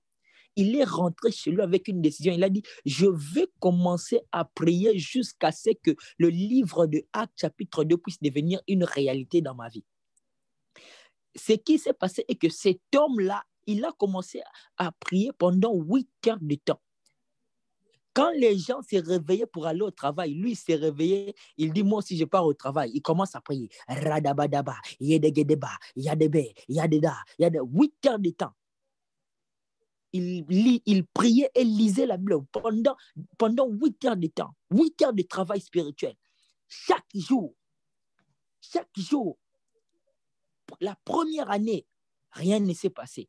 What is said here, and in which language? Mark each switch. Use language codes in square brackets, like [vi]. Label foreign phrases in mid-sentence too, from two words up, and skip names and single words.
[fr] Il est rentré chez lui avec une décision. Il a dit, je vais commencer à prier jusqu'à ce que le livre de Actes chapitre 2 puisse devenir une réalité dans ma vie. Ce qui s'est passé est que cet homme-là, il a commencé à prier pendant 8 heures de temps. Quand les gens se réveillaient pour aller au travail, lui s'est réveillé, il dit, moi aussi je pars au travail. Il commence à prier. Radabadaba, yedegedeba, yadebe, yadeda, 8 heures de temps. Il priait et lisait la Bible pendant 8 heures de temps, 8 heures de travail spirituel. Chaque jour, la première année, rien ne s'est passé.